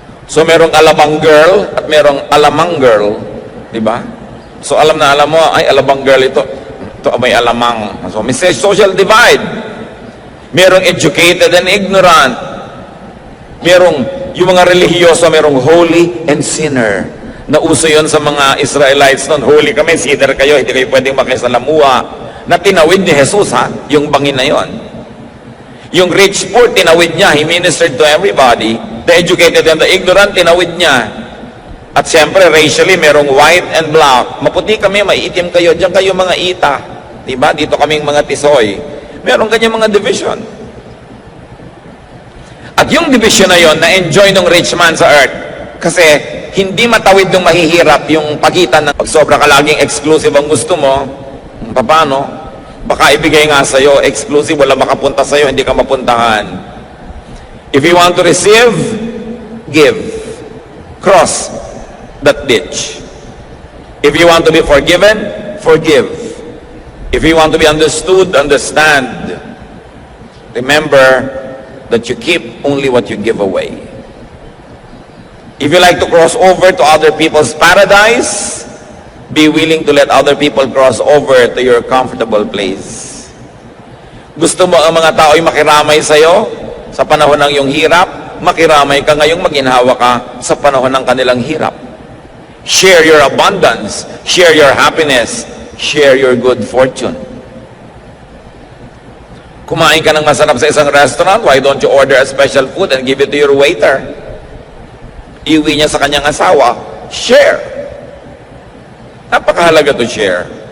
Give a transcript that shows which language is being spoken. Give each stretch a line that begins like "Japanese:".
Filipino: So merong alabang girl at merong alamang girl, di ba? So alam mo, ay alabang girl ito may alamang. So may social divide. Merong educated and ignorant. Merong, yung mga relihiyoso, merong holy and sinner. Nauso yon sa mga Israelites noon. Holy kami, sinner kayo, hindi kayo pwedeng makisalamuha. Na tinawid ni Jesus, ha? Yung bangin na yon. Yung rich poor, tinawid niya.
English: He ministered to everybody. The educated and the ignorant,
Filipino: tinawid niya. At siyempre, racially, merong white and black. Maputi kami, maiitim kayo. Diyan kayo mga ita. Diba? Dito kaming mga tisoy. Meron kanyang mga division. At yung division na yon, na-enjoy ng rich man sa earth. Kasi hindi matawid ng mahihirap yung pagitan ng pag sobra ka laging exclusive ang gusto mo, paano? Baka ibigay nga sa'yo, exclusive, wala makapunta sa'yo, hindi ka mapuntahan.
English: If you want to receive, give. Cross that ditch. If you want to be forgiven, forgive. If you want to be understood, understand. Remember that you keep only what you give away. If you like to cross over to other people's paradise, be willing to let other people cross over to your comfortable place.
Filipino: Gusto mo ang mga tao ay makiramay sa'yo sa panahon ng iyong hirap, makiramay ka ngayong maginhawa ka sa panahon ng kanilang hirap.
English: Share your abundance, share your happiness, share your good fortune.
Filipino: Kumain ka ng masarap sa isang restaurant,
English: why don't you order a special food and give it to your waiter?
Filipino: iuwi niya sa kanyang asawa, share. Napakahalaga to share.